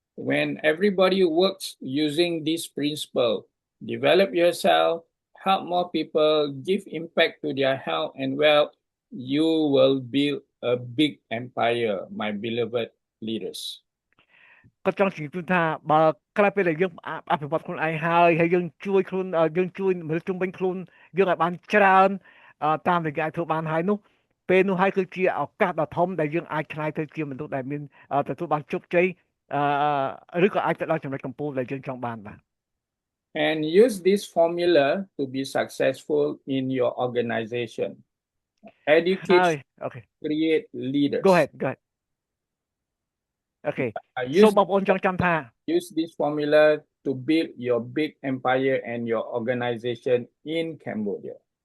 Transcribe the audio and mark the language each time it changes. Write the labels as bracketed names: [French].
[English] When everybody works using this principle, develop yourself, help more people, give impact to their health and wealth, you will build a big empire, my beloved leaders. [Khmer] គាត់ចង់ជម្រាបជូនថាបើក្រោយពេលដែលយើងអភិវឌ្ឍខ្លួនឯងហើយយើងជួយមនុស្សជុំវិញខ្លួនយើងឲ្យបានច្រើនតាមរយៈធ្វើបានហើយនោះព ពេលនោះហើយគឺជាឱកាសដ៏ធំដែលយើងអាចឆ្នៃទៅជាមនុស្សដែលមានទទួលបានជោគជ័យឬក៏អាចទៅដល់ចំណុចកំពូលដែលយើងចង់បានបាទ [English] And use this formula to be successful in your organization. [Khmer] ហើយ [English] Education [Khmer] អូខេ [English] create leaders. go ahead [Khmer] អូខេ សូមបងប្អូនចងចាំថា [English] use this formula to build your big empire and your organization in Cambodia.